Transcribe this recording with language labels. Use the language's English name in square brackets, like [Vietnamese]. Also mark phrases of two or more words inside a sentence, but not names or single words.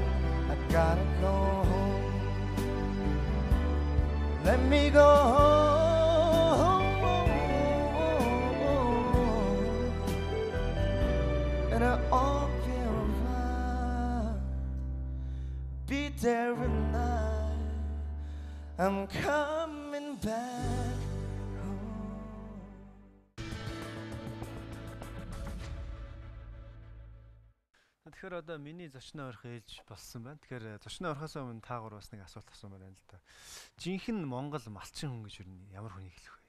[English] I gotta go home. Let me go home. And I'll all be alright. Be there at night. I'm coming back. [Mongolian] Тэгэхээр одоо миний зочноо орох ээлж болсон байна. Тэгэхээр зочноо орохоос өмнө таагаар бас нэг асуулт асуумаар байна л да. Жинхэнэ Монгол малчин хүн гэж юу ямар хүнийг хэлэх вэ?